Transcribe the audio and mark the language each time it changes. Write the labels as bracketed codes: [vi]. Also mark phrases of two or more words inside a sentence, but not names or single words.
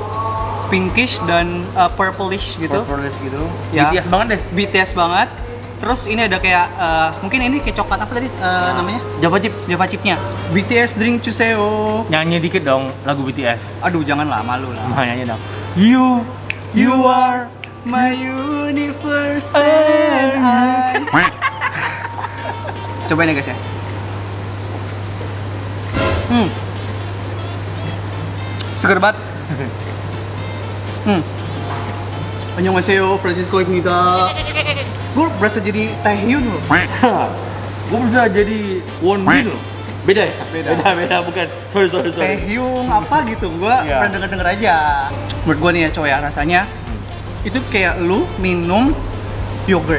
[id] Pinkish dan purplish gitu. Purplish gitu. Ya. BTS banget deh. BTS banget. Terus ini ada kayak mungkin ini kayak coklat apa tadi namanya? Java chip. Java chipnya. BTS drink Chuseo. Nyanyi dikit dong lagu BTS. Aduh, janganlah, malu lah. Nyanyi dong. [en] You are my universe and I. [id] Cobain ya guys ya. Seger banget. [ko] 안녕하세요, 프란시스코입니다. [id] Gue berasa jadi Taehyun loh. Gue bisa jadi Won Bin loh. Beda ya? Beda, bukan. Sorry. Taehyung apa gitu, gue Iya. pernah denger aja. Menurut gue nih ya coy ya, rasanya itu kayak lu minum yogurt.